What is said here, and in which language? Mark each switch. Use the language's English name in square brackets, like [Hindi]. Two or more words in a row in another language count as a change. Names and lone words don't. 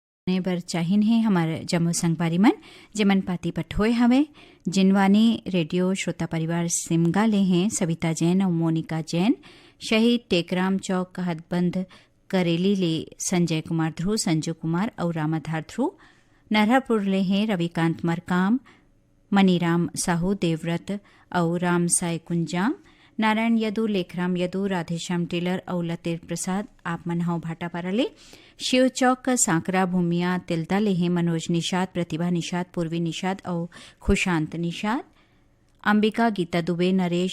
[Chhattisgarhi] बर चाहिन है हमारे जम्मू संगवारी मन जेमन पाती पठोए हवे जिनवानी रेडियो श्रोता परिवार सिमगा ले हैं सविता जैन और मोनिका जैन शहीद टेकराम चौक का हदबंद करेली ले संजय कुमार ध्रुव संजू कुमार और रामाधार ध्रुव नरहरपुर ले हैं रविकांत मरकाम मनीराम साहू देवव्रत और राम साय कुंजाम नारायण यदु लेखराम यदु राधेश्याम टेलर और लतेर प्रसाद आप मनहाव भाटापारा ले शिव चौक सांकरा भूमिया तिलदा ले हैं मनोज निषाद प्रतिभा निषाद पूर्वी निषाद और खुशांत निषाद अंबिका गीता दुबे नरेश